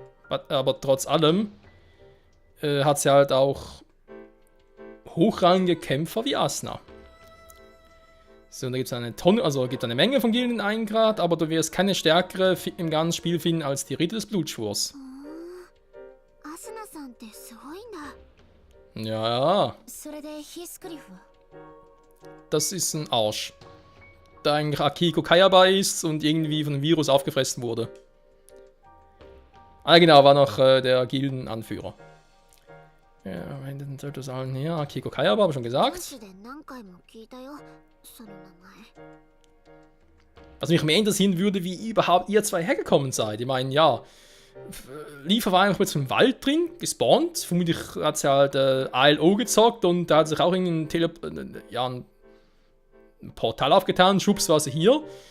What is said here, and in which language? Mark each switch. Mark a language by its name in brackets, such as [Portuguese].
[German] Aber trotz allem hat sie halt auch hochrangige Kämpfer wie Asna. So, und da gibt es eine Tonne, also gibt eine Menge von Gilden in 1 Grad, aber du wirst keine stärkere im ganzen Spiel finden als die Ritter des Blutschwurs. [Japanese] アスナさんってすごいんだ。 [German] Ja, [Japanese] それでヒースクリフは？ [German] das ist ein Arsch. Da eigentlich Akiko Kayaba ist und irgendwie von einem Virus aufgefressen wurde. Ah genau, war noch der Gildenanführer. Ja, wenn den sollte sagen, ja, Akiko Kayaba, habe ich schon [Japanese] ニュー [German] gesagt. [Japanese] スで何回も聞いたよ、その名前。 [German] Was mich mehr interessieren würde, wie überhaupt ihr zwei hergekommen seid. Ich meine, ja, Liefer war einfach mit so einem Wald drin, gespawnt. Vermutlich hat sie halt ALO gezockt und da hat sich auch ein Portal aufgetan. Schubs war sie hier.